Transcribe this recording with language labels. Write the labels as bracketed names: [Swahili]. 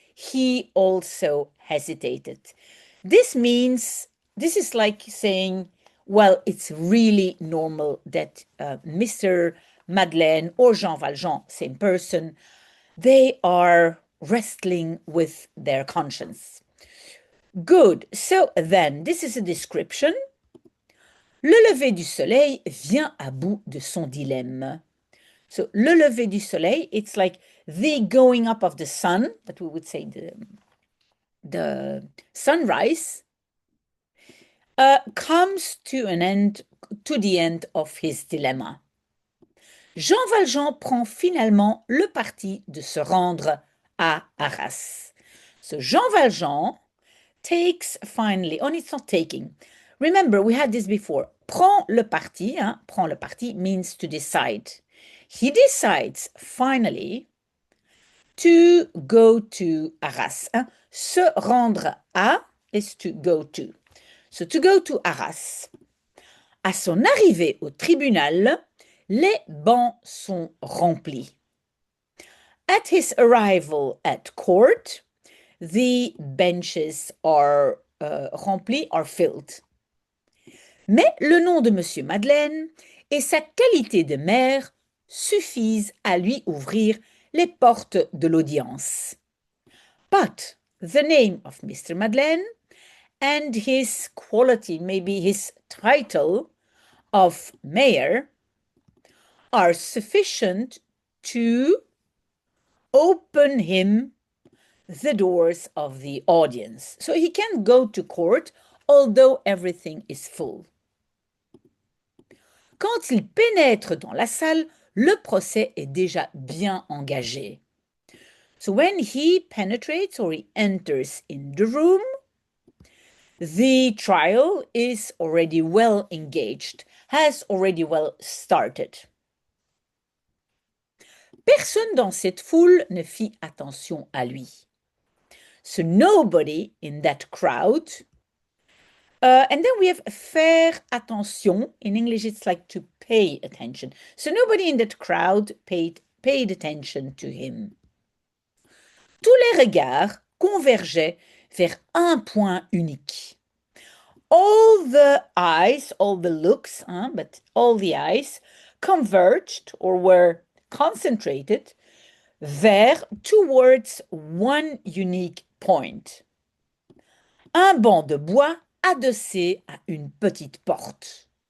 [English] He also hesitated. This means, this is like saying, well, it's really normal that Mr. Madeleine or Jean Valjean, same person, they are wrestling with their conscience. Good. So then, this is a description. [French] Le lever du soleil vient à bout de son dilemme. [English] So, [French] le lever du soleil, [English] it's like the going up of the sun, that we would say the sunrise, comes to an end, to the end of his dilemma. [French] Jean Valjean prend finalement le parti de se rendre à Arras. [English] So Jean Valjean takes finally, oh, it's not taking. Remember, we had this before. [French] Prend le parti, prend le parti [English] means to decide. He decides finally to go to Arras. [French] Se rendre à [English] is to go to. So to go to Arras. [French] À son arrivée au tribunal, les bancs sont remplis. [English] At his arrival at court, the benches are [French] remplis, [English] are filled. [French] Mais le nom de Monsieur Madeleine et sa qualité de maire suffisent à lui ouvrir les portes de l'audience. [English] But the name of Mr. Madeleine and his quality, maybe his title of mayor, are sufficient to open him the doors of the audience. So he can go to court, although everything is full. [French] Quand il pénètre dans la salle, le procès est déjà bien engagé. [English] So when he penetrates or he enters in the room, the trial is already well engaged, has already well started. [French] Personne dans cette foule ne fit attention à lui. [English] So nobody in that crowd, and then we have [French] faire attention. [English] In English, it's like to pay attention. So nobody in that crowd paid attention to him. [French] Tous les regards convergeaient vers un point unique. [English] All the eyes, all the looks, but all the eyes converged or were concentrated towards one unique point. [French] Un banc de bois adossé à une petite porte.